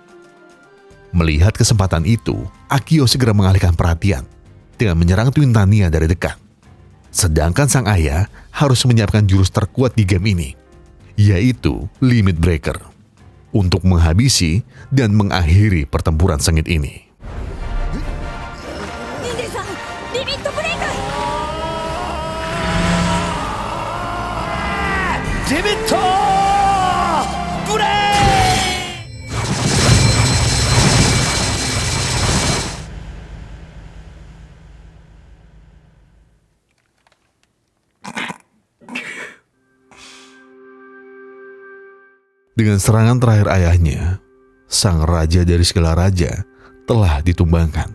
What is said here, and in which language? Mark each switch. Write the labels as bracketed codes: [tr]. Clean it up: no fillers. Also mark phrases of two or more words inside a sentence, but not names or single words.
[id] Melihat kesempatan itu, Akio segera mengalihkan perhatian dengan menyerang Twin Tania dari dekat. Sedangkan sang ayah harus menyiapkan jurus terkuat di game ini, yaitu Limit Breaker, untuk menghabisi dan mengakhiri pertempuran sengit ini. [ja] リンデンさん、リミットブレイク。リミットブレイク。 [id] Dengan serangan terakhir ayahnya, sang raja dari segala raja telah ditumbangkan.